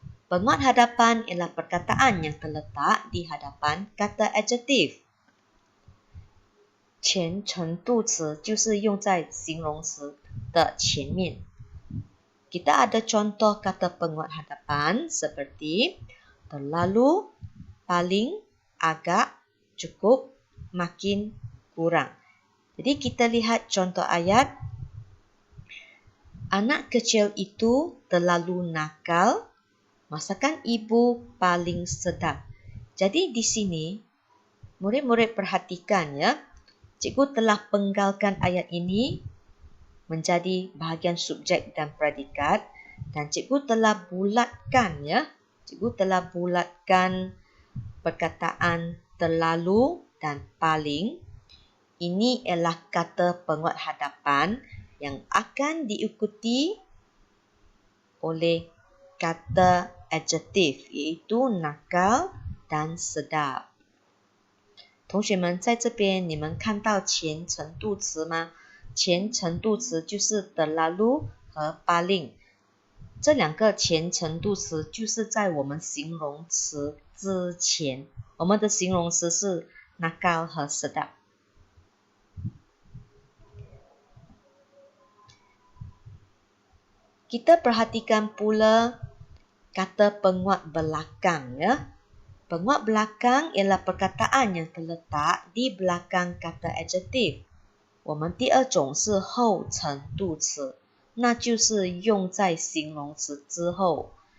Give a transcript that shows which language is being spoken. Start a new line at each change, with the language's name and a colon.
Malay: Penguat hadapan ialah perkataan yang terletak di hadapan kata adjektif.
Chinese: 前程度词就是用在形容词的前面。
Malay: Kita ada contoh kata penguat hadapan seperti terlalu, paling, agak, cukup, makin, kurang. Jadi kita lihat contoh ayat. Anak kecil itu terlalu nakal, masakan ibu paling sedap. Jadi di sini murid-murid perhatikan ya. Cikgu telah penggalkan ayat ini menjadi bahagian subjek dan predikat dan cikgu telah bulatkan ya. Cikgu telah bulatkan perkataan terlalu dan paling. Ini ialah kata penguat hadapan yang akan diikuti oleh kata adjektif iaitu nakal dan sedap.
Chinese: 同学们在这边你们看到前程度词吗？前程度词就是 terlalu 和 paling。这2个前程度词就是在我们形容词之前。我们的形容词是 nakal 和 sedap。
Malay: Kita perhatikan pula kata penguat belakang ya. Penguat belakang ialah perkataan yang terletak di belakang kata adjektif.
Chinese: 我们第2种是后程度词，那就是用在形容词之后。